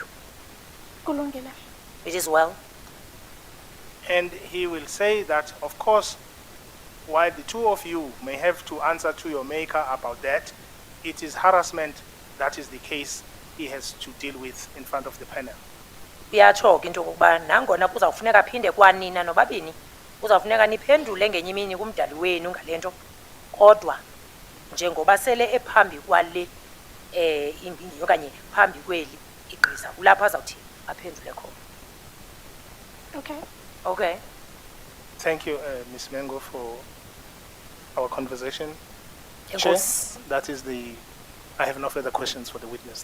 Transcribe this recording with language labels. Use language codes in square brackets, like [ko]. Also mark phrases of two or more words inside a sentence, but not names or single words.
[xh] Kulungile. [en] It is well. And he will say that, of course, while the two of you may have to answer to your maker about that, it is harassment that is the case he has to deal with in front of the panel. [xh] Uyatsho into kokuba nangona kuzawufuneka phinde kwanina nobabini kuzawufuneka niphendule ngenye imini kumdali wenu ngalento kodwa njengoba sele ephambi kwale imbindi okanye phambi kweli igqiza kulapha azawuthi aphendule khona. [en] Okay. Okay. Thank you, Ms. Mengo, for our conversation. Chair, [xh] Enkosi. [en] that is the. I have no further questions for the witness.